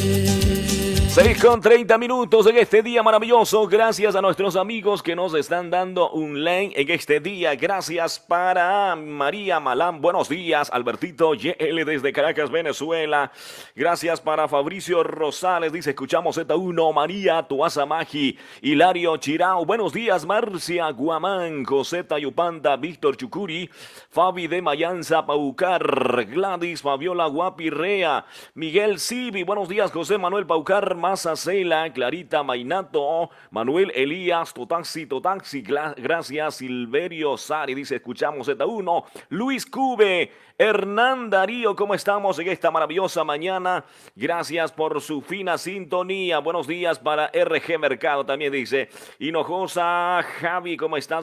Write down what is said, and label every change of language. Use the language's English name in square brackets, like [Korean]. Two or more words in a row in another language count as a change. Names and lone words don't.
[Spanish] 6 con 30 minutos en este día maravilloso. Gracias a nuestros amigos que nos están dando un like en este día. Gracias para María Malán. Buenos días. Albertito YL desde Caracas, Venezuela. Gracias para Fabricio Rosales. Dice, escuchamos Z1. María Tuasa Magi. Hilario Chirao. Buenos días. Marcia Guamán. José Tayupanda. Víctor Chucuri. Fabi de Mayanza Paucar. Gladys Fabiola Guapirrea. Miguel Sibi. Buenos días. José Manuel Paucar. Mazacela, Clarita Mainato, Manuel Elías, Totaxi, gracias, Silverio Sari, dice, escuchamos Z1, Luis Cube, Hernán Darío, ¿cómo estamos en esta maravillosa mañana? Gracias por su fina sintonía, buenos días para RG Mercado, también dice, Hinojosa, Javi, ¿cómo estás?